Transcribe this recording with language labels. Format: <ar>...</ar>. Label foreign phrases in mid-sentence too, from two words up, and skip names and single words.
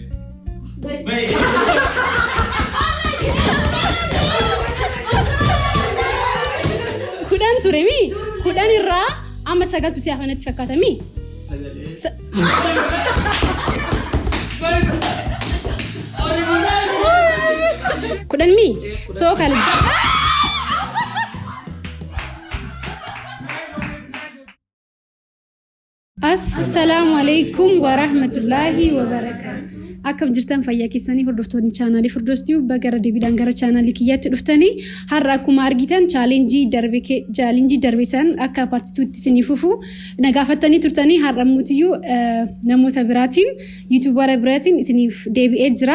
<om>Kudhan turemii? Kudhan irraa amma sagaltu siyaafa natti fakkaatamii? Kudhan mii?</om> <ar>So kala السلام عليكم ورحمة الله وبركاته.</ar> <om>Akkam jirtan fayyaa keessanii hordoftoonni chaanaalii Firdoosti bagara deebiidhaan gara chaanaalii kiyyaatti dhuftanii har'a akkuma argitan chaalenjii darbe san akka paartituutti isinii fufu nagaafattanii turtanii har'a muutiyyuu namoota biraatiin yuutuubara biraatiin isiniif deebi'ee jira.</om>